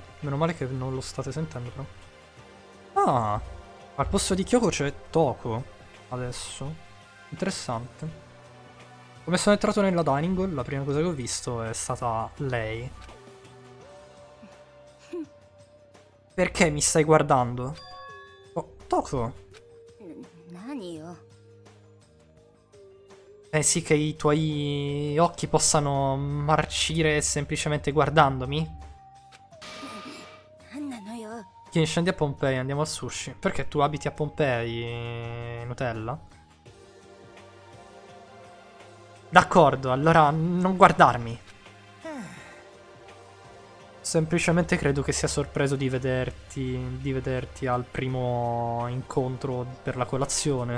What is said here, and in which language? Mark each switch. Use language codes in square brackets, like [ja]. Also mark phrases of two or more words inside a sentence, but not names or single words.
[it] Meno male che non lo state sentendo però. Ah, al posto di Kyoko c'è Toko. Adesso. Interessante. Come sono entrato nella [en] dining hall, [it] la prima cosa che ho visto è stata lei. Perché mi stai guardando? Oh, Toko. [ja] 何よ。 [it] Pensi che i tuoi occhi possano marcire semplicemente guardandomi? [ja] 何なのよ。 [it] Tieni, scendi a Pompei, andiamo al sushi. Perché tu abiti a Pompei, Nutella? D'accordo, allora non guardarmi. Semplicemente credo che sia sorpreso di vederti al primo incontro per la colazione.